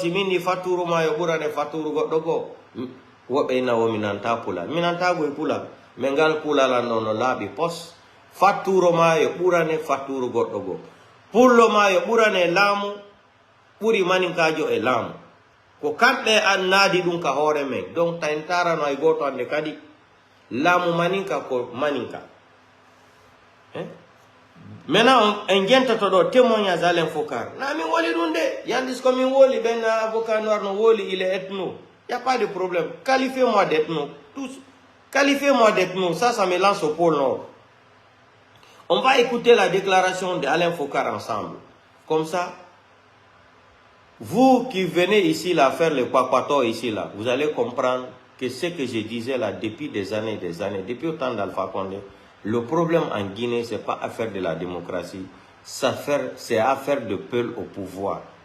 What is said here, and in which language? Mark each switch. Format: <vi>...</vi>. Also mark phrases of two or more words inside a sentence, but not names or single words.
<ff>si min ni fatturu ma yo ɓurane fatturu goɗɗo goo woɓɓe inna wo minanta pulal minantago e pulal mais ngal pulalan ɗo no laaɓi pos fatturo ma yo ɓurane fatturu goɗɗo goo pullo ma yo ɓurane laamu ɓuri maninkajo e laamu ko kamɓe an naadi ɗum ka hoore men donc ta en tarano ay goto ande kadi laamu maninka ko maninka maintenant en jentoto ɗo témoignage Alain Fokar na min woli ɗum de yandis ko min woli ɓen</ff> <fr>avocat noir</fr> <ff>no woli</ff> <fr>il est ethno y a pas de problème qualifiez-moi d'ethno tous qualifiez-moi d'ethno ça me lance au pôle nord. On va écouter la déclaration d'Alain Fokar ensemble. Comme ça, vous qui venez ici là faire le papato ici là, vous allez comprendre que ce que je disais là depuis des années, depuis au temps d'Alpha Condé, le problème en Guinée, ce n'est pas affaire de la démocratie, c'est affaire de peul au pouvoir.</fr>